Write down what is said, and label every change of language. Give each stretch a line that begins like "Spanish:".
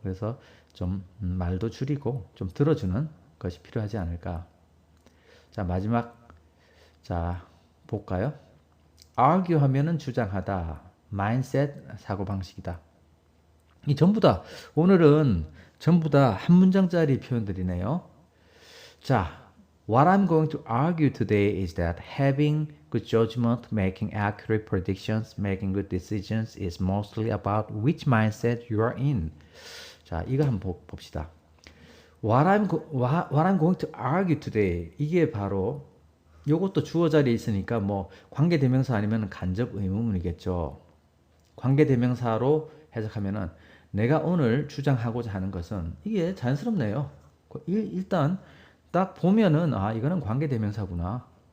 Korean: 그래서 좀 말도 줄이고 좀 들어주는 것이 필요하지 않을까. 자, 마지막 자 볼까요? argue 하면은 주장하다, mindset 사고방식이다. 이 오늘은 전부 다 한 문장짜리 표현들이네요.
English: 자, what I'm going to argue today is that having good judgment, making accurate predictions, making good decisions is mostly about which mindset you are in.
Korean: 자, 이거 한번 봅시다.
English: What I'm going to argue today.
Korean: 이게 바로 요것도 주어 자리에 있으니까 뭐 관계대명사 아니면 간접 의문문이겠죠. 관계대명사로 해석하면은 내가 오늘 주장하고자 하는 것은 이게 자연스럽네요. 일단 딱 보면은 이거는 관계대명사구나.